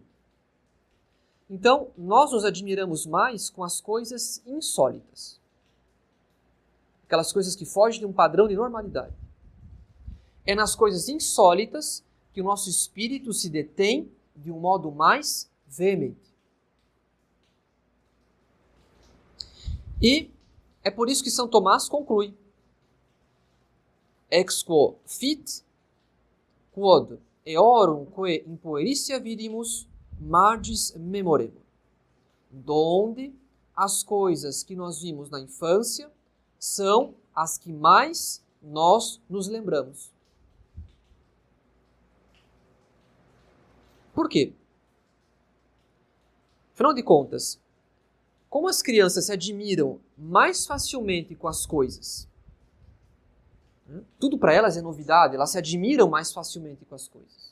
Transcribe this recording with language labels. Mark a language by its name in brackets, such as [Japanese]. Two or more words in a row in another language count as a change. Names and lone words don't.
[Portuguese] Então, nós nos admiramos mais com as coisas insólitas, aquelas coisas que fogem de um padrão de normalidade. É nas coisas insólitas que o nosso espírito se detém de um modo mais veemente. E é por isso que São Tomás conclui: [Latin] ex quo fit, quod eorum quae impueritia vidimus, magis memoremur. [Portuguese] Donde as coisas que nós vimos na infância são as que mais nós nos lembramos. Por quê? Afinal de contas, como as crianças se admiram mais facilmente com as coisas, tudo para elas é novidade, elas se admiram mais facilmente com as coisas.